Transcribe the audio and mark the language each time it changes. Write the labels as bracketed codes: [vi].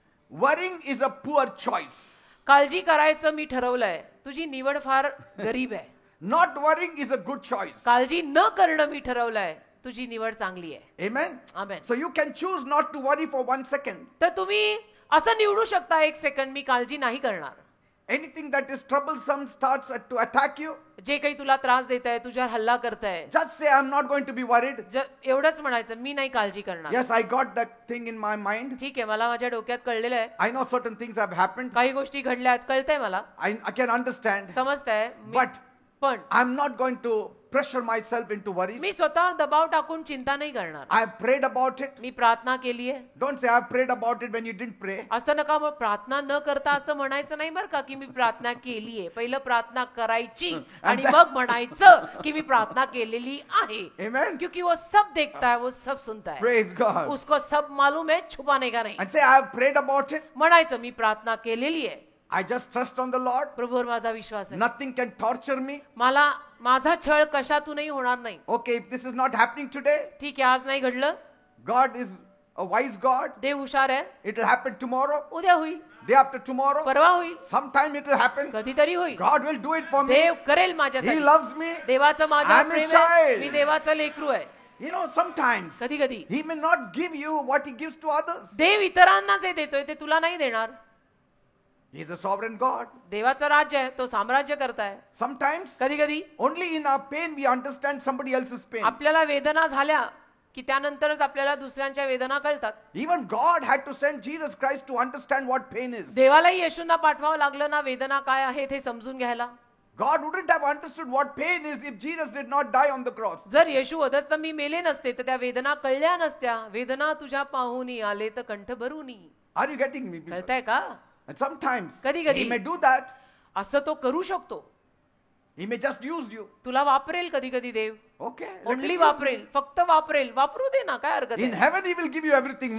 [en] Worrying is a poor choice. [mr] काळजी करायचं मी ठरवलंय, तुझी निवड फार गरीब आहे. [en] Not worrying is a good choice. [mr] काळजी न करणं मी ठरवलंय, तुझी निवड चांगली आहे. [en] Amen. [mr] Amen. [en] So you can choose not to worry for 1 second. [mr] तर तुम्ही असं निवडू शकता, एक सेकंड मी काळजी नाही करणार. [en] Anything that is troublesome starts to attack you. [mr] जे काही तुला त्रास देत आहे, तुझ्यावर हल्ला करताय, [en] Just say, I'm not going to be worried. [mr] एवढंच म्हणायचं, मी नाही काळजी करणार. [en] Yes, I got that thing in my mind. [mr] ठीक आहे, मला माझ्या डोक्यात कळलेलं आहे, [en] I know certain things have happened. [mr] काही गोष्टी घडल्यात, कळतंय मला, [en] I can understand. [mr] समजतंय. [en] But [mr] पण [en] I'm not going to pressure myself into worries. [mr] मी स्वतःवर दबाव टाकून चिंता नाही करणार. [en] I've prayed about it. [mr] मी प्रार्थना केली आहे. [en] Don't say I've prayed about it when you didn't pray. [mr] असं नका मग प्रार्थना न करता असं म्हणायचं नाही बरं का, की मी प्रार्थना केलीये. पहिलं प्रार्थना करायची आणि मग म्हणायचं की मी प्रार्थना केलेली आहे. [en] Amen. [hi] क्योंकि वो सब देखता है, वो सब सुनता है. [en] Praise God. [hi] उसको सब मालूम है, छुपाने का नहीं. [en] And say I've prayed about it. [mr] म्हणायचं मी प्रार्थना केलेली आहे. [en] I just trust on the Lord. [mr] प्रभूवर माझा विश्वास आहे. [en] Nothing can torture me. [mr] मला माझा छळ कशातूनही होणार नाही. [en] Okay, if this is not happening today, [mr] ठीक आहे, आज नाही घडलं, [en] God is a wise God. [mr] देव हुशार आहे, [en] It will happen tomorrow, [mr] उद्या होईल, [en] day after tomorrow. [mr] परवा होईल, [en] Sometime it will happen. [mr] कधीतरी होईल. [en] God will do it for me. [mr] देव करेल [en] He [mr] माझ्यासाठी. [en] loves me. [mr] देवाचं माझ्यावर [en] I'm his [mr] प्रेम आहे, [en] child. [mr] मी देवाचं लेकरू आहे. [en] You know, sometimes [mr] कधी कधी [en] He may not give you what He gives to others. [mr] देव इतरांना जे देतोय ते तुला नाही देणार. [en] He is a sovereign God. [mr] देवाचं राज्य आहे, तो साम्राज्य करताय. [en] Sometimes [mr] कधी कधी [en] only in our pain we understand somebody else's pain. [mr] आपल्याला वेदना झाल्या की त्यानंतरच आपल्याला दुसऱ्यांच्या वेदना कळतात. [en] Even God had to send Jesus Christ to understand what pain is. [mr] देवालाही येशूंना पाठवावं लागलं ना वेदना काय आहे ते समजून घ्यायला. [en] God wouldn't have understood what pain is if Jesus did not die on the cross. [mr] जर येशू अधस्तंभी मेले नसते तर त्या वेदना कळल्या नसत्या. वेदना तुझ्या पाहुनी आले तर कंठ भरूनी. [en] Are you getting me, people? [mr] कळतंय का? [en] And sometimes [mr] कधी-कधी. [en] He may do that. [mr] असं तो करू शकतो. [en] He may just use you. [mr] तुला वापरेल कधी कधी देव. [en] Okay. let him only use [mr] वापरेल, फक्त वापरेल. वापरू दे ना, काय हरकत [en] you. In [mr] आहे. [en] heaven He will give you everything more